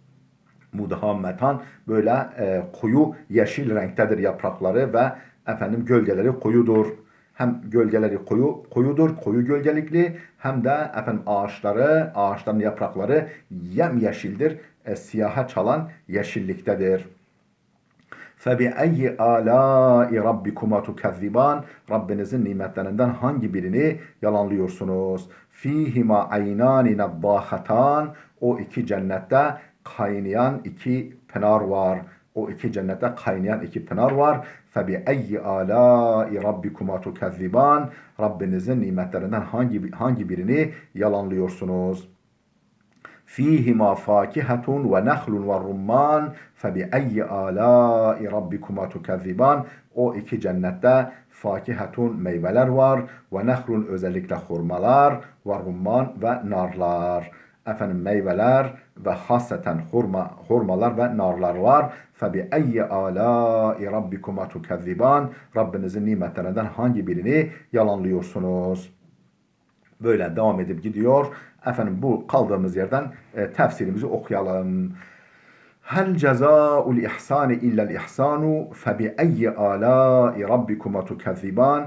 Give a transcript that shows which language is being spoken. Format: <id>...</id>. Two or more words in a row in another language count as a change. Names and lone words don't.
<tr>Mudhammetan böyle koyu yeşil renktedir yaprakları ve gölgeleri koyudur. Hem gölgeleri koyudur, koyu gölgelikli hem de ağaçların yaprakları yemyeşildir, siyaha çalan yeşilliktedir.</tr> <ar>فَبِأَيِّ آلَاءِ رَبِّكُمَا تُكَذِّبَانِ.</ar> <tr>Rabbinizin nimetlerinden hangi birini yalanlıyorsunuz?</tr> <ar>فِيهِمَا عَيْنَانِ نَضَّاخَتَانِ.</ar> <tr>O iki cennette kaynayan iki pınar var. O iki cennette kaynayan iki pınar var.</tr> <ar>فَبِأَيِّ آلَاءِ رَبِّكُمَا تُكَذِّبَانِ.</ar> <tr>Rabbinizin nimetlerinden hangi birini yalanlıyorsunuz?</tr> <ar>فيهما فاكهة ونخل والرمان فبأي آلاء ربكما تكذبان.</ar> <tr>O iki cennette fakihatun meyveler var ve nehlun özellikle hurmalar ve rumman ve narlar. Meyveler ve hasreten hurmalar ve narlar var.</tr> <ar>فَبِأَيِّ آلَاءِ رَبِّكُمَا تُكَذِّبَانِ.</ar> <tr>Rabbinizin nimetlerinden hangi birini yalanlıyorsunuz? Böyle devam edip gidiyor. Bu kaldığımız yerden tefsirimizi okuyalım.</tr> <ar>هل جزاء الإحسان إلا الإحسان فبأي آلاء ربكما تكذبان.</ar>